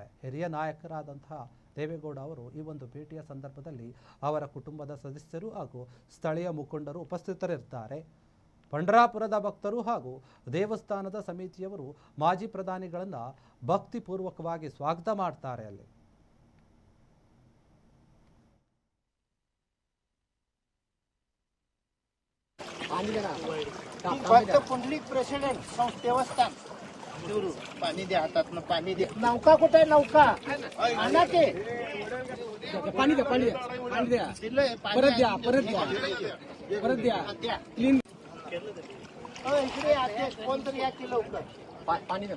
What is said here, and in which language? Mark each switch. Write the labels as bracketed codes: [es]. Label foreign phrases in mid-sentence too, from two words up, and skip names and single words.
[kn] ಹಿರಿಯ ನಾಯಕರಾದಂತಹ ದೇವೇಗೌಡ ಅವರು ಈ ಒಂದು ಭೇಟಿಯ ಸಂದರ್ಭದಲ್ಲಿ ಅವರ ಕುಟುಂಬದ ಸದಸ್ಯರು ಹಾಗೂ ಸ್ಥಳೀಯ ಮುಖಂಡರು ಉಪಸ್ಥಿತರಿರುತ್ತಾರೆ. ಪಂಢರಾಪುರದ ಭಕ್ತರು ಹಾಗೂ ದೇವಸ್ಥಾನದ ಸಮಿತಿಯವರು ಮಾಜಿ ಪ್ರಧಾನಿಗಳನ್ನು ಭಕ್ತಿಪೂರ್ವಕವಾಗಿ ಸ್ವಾಗತ ಮಾಡ್ತಾರೆ. ಅಲ್ಲಿ [mr] पुंडलिक प्रेसिडेंट देवस्थान पाणी द्या हातातनं पाणी द्या. नौका कुठे नौका आणा ते पाणी द्या पाणी द्या परत द्या परत द्या क्लीन इकडे अध्यक्ष कोणतरी या की लवकर पाणी द्या.